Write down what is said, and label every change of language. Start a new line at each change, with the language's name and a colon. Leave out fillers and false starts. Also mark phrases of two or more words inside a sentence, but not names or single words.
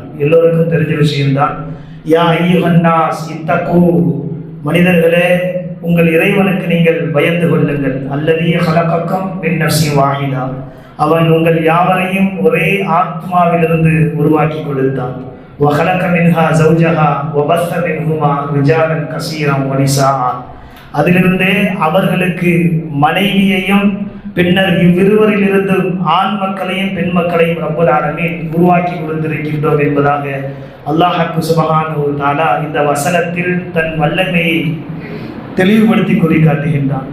Tamil: எல்லோருக்கும் தெரிஞ்ச விஷயம்தான்.
Arabic: يا أيها الناس اتقوا,
Tamil: மனிதர்களே உங்கள் இறைவனுக்கு நீங்கள் பயந்து கொள்ளுங்கள்.
Arabic: الذي خلقكم من نفس واحدة,
Tamil: அவன் உங்கள் யாவரையும் ஒரே ஆத்மாவிலிருந்து உருவாக்கி கொடுத்தான்.
Arabic: وَخَلَقَ مِنْهَا زَوْجَهَا وَبَثَّ مِنْهُمَا رِجَالًا كَثِيرًا وَنِسَاءً,
Tamil: அதிலிருந்தே அவர்களுக்கு மனைவியையும் பின்னர் இவ்விருவரிலிருந்து ஆண் மக்களையும் பெண் மக்களையும்
Arabic: رب العالمين
Tamil: உருவாக்கி கொடுத்திருக்கின்றோம் என்பதாக
Arabic: الله سبحانه وتعالى
Tamil: இந்த வசனத்தில் தன் வல்லமையை தெளிவுபடுத்தி கூறி காட்டுகின்றான்.